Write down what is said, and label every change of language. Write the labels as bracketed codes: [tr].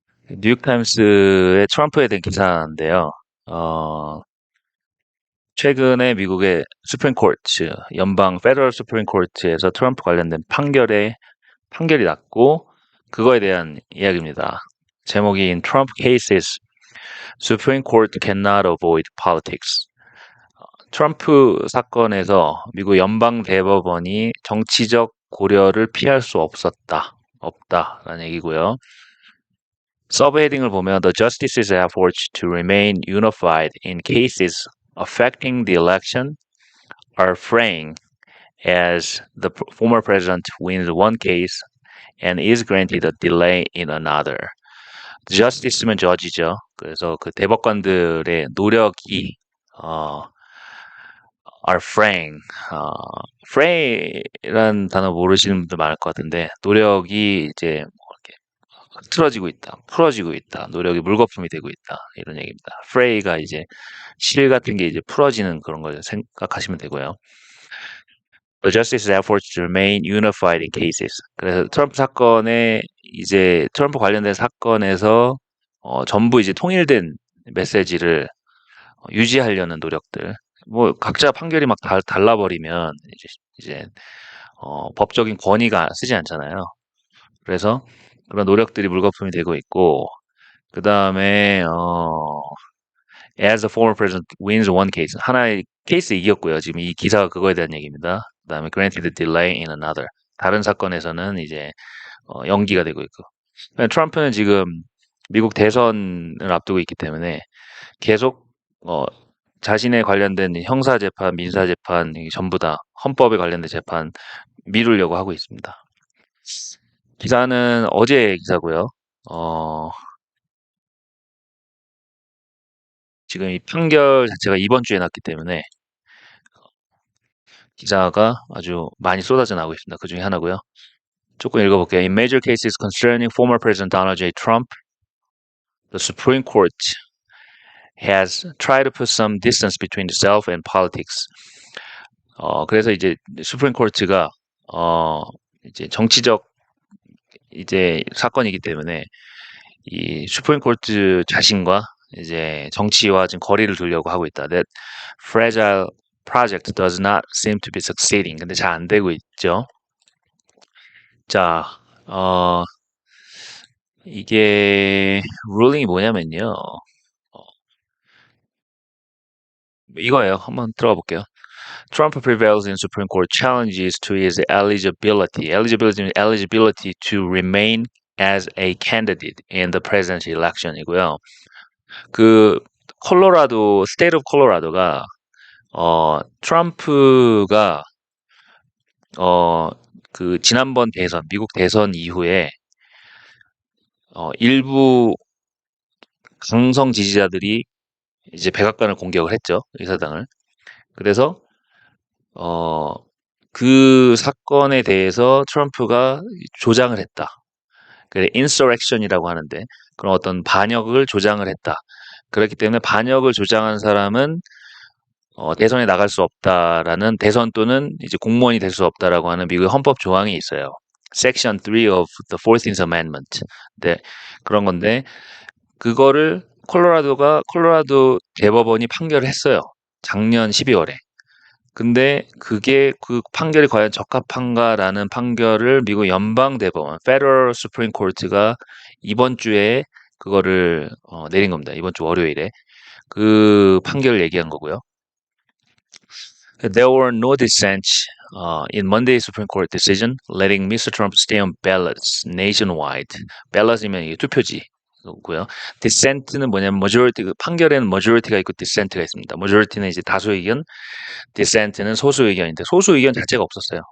[ko] 뉴욕타임스의 트럼프에 대한 기사인데요. 어, 최근에 미국의 수프림 코트, 연방 페더럴 수프림 코트에서 트럼프 관련된 판결이 났고, 그거에 대한 이야기입니다. 제목인 [en] Trump cases Supreme Court cannot avoid politics. [ko] 트럼프 사건에서 미국 연방 대법원이 정치적 고려를 피할 수 없다라는 얘기고요. 서브헤딩을 보면 [en] The justices' efforts to remain unified in cases affecting the election are fraying as the former president wins one case and is granted a delay in another. [ko] Justice면 judge죠. 그래서 그 대법관들의 노력이 어, [en] are fraying. [ko] fray란 단어 모르시는 분들 많을 것 같은데 노력이 이제 뭐 이렇게 흐트러지고 있다, 풀어지고 있다, 노력이 물거품이 되고 있다 이런 얘기입니다. fray가 이제 실 같은 게 이제 풀어지는 그런 걸 생각하시면 되고요. [en] The justice's efforts to remain unified in cases. [ko] 그래서 트럼프 사건에 이제 트럼프 관련된 사건에서 전부 이제 통일된 메시지를 유지하려는 노력들. 뭐 각자 판결이 막 달라버리면 이제 법적인 권위가 쓰지 않잖아요. 그래서 그런 노력들이 물거품이 되고 있고 그 다음에 [en] as the former president wins one case [ko] 하나의 케이스 이겼고요. 지금 이 기사가 그거에 대한 얘기입니다. 그 다음에 [en] granted delay in another [ko] 다른 사건에서는 이제 연기가 되고 있고 트럼프는 지금 미국 대선을 앞두고 있기 때문에 계속 자신에 관련된 형사 재판, 민사 재판 전부 다 헌법에 관련된 재판 미루려고 하고 있습니다. 기사는 어제 기사고요. 어, 지금 이 판결 자체가 이번 주에 났기 때문에 기사가 아주 많이 쏟아져 나오고 있습니다. 그 중에 하나고요. 조금 읽어볼게요. [en] In major cases concerning former President Donald J. Trump, the Supreme Court has tried to put some distance between itself and politics. [ko] 그래서 이제 수프림 코트가 이제 정치적 이제 사건이기 때문에 이 수프림 코트 자신과 이제 정치와 지금 거리를 두려고 하고 있다. [en] That fragile project does not seem to be succeeding. [ko] 근데 잘 안 되고 있죠. 자, 이게 룰링이 뭐냐면요. 이거예요. 한번 들어가 볼게요. [en] Trump prevails in Supreme Court challenges to his eligibility. Eligibility to remain as a candidate in the presidential election이고요. [ko] 그 스테이트 오브 콜로라도가 트럼프가 그 지난번 대선, 미국 대선 이후에 일부 강성 지지자들이 이제 백악관을 공격을 했죠. 의사당을. 그래서 어, 그 사건에 대해서 트럼프가 조장을 했다. 그래, insurrection이라고 하는데 그런 어떤 반역을 조장을 했다. 그렇기 때문에 반역을 조장한 사람은 대선에 나갈 수 없다라는 대선 또는 이제 공무원이 될 수 없다라고 하는 미국의 헌법 조항이 있어요. [en] Section 3 of the 14th Amendment. [ko] 네, 그런 건데 그거를 콜로라도 대법원이 판결을 했어요. 작년 12월에. 근데 그게 그 판결이 과연 적합한가라는 판결을 미국 연방 대법원 Federal Supreme Court가 이번 주에 그거를 내린 겁니다. 이번 주 월요일에 그 판결을 얘기한 거고요. [en] There were no dissents in Monday's Supreme Court decision, letting Mr. Trump stay on ballots nationwide. [ko] ballots이면 이게 투표지고요. dissent는 뭐냐면 majority, 그 판결에는 majority가 있고 dissent가 있습니다. majority는 이제 다수 의견, dissent는 소수 의견인데 소수 의견 자체가 없었어요.